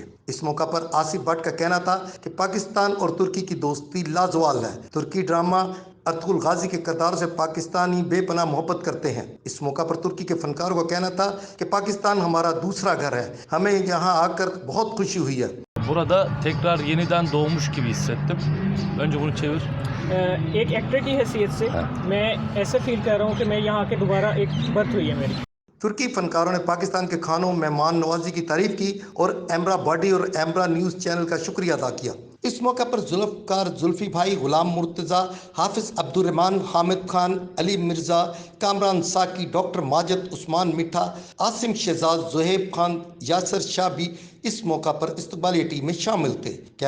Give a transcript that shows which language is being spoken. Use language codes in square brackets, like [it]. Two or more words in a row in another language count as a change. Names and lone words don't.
[ur] اس موقع پر آصف بھٹ کا کہنا تھا کہ پاکستان اور ترکی کی دوستی لازوال ہے. ترکی ڈرامہ ارطغرل غازی کے کردار سے پاکستانی بے پناہ محبت کرتے ہیں. اس موقع پر ترکی کے فنکاروں کا کہنا تھا کہ پاکستان ہمارا دوسرا گھر ہے، ہمیں یہاں آکر بہت خوشی ہوئی ہے. [tr] Burada tekrar yeniden doğmuş gibi hissettim. Önce bunu çevir. [ur] ایک ایکٹر کی حیثیت سے میں ایسا فیل کر رہا ہوں کہ میں یہاں آکے دوبارہ ایک برتھ ہوئی ہے میری. ترکی فنکاروں نے پاکستان کے کھانوں مہمان نوازی کی تعریف کی اور ایمرہ باڈی اور ایمرہ نیوز چینل کا شکریہ ادا کیا. اس موقع پر ذوالفقار ذلفی بھائی، غلام مرتضیٰ، حافظ عبدالرحمٰن، حامد خان، علی مرزا، کامران ساقی، ڈاکٹر ماجد، عثمان مٹھا، عاصم شہزاد، زہیب خان، یاسر شاہ بھی اس موقع پر استقبالیہ ٹیم میں شامل تھے.